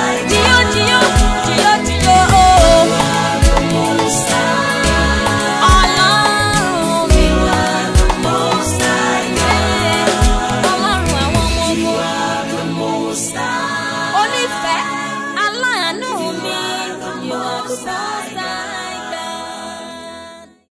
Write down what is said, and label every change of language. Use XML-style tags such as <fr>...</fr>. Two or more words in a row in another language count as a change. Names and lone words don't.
<yo>Jio, Jio, Jio, Jio, Jio, oh. Ọlọ́run mi. Ọlọ́run àwọn ọmọ ogun.</yo> <en>You are the Most High.</en> <yo>Onífẹ̀ẹ́, aláàánú mi.</yo> <en>You are the Most High God.</en>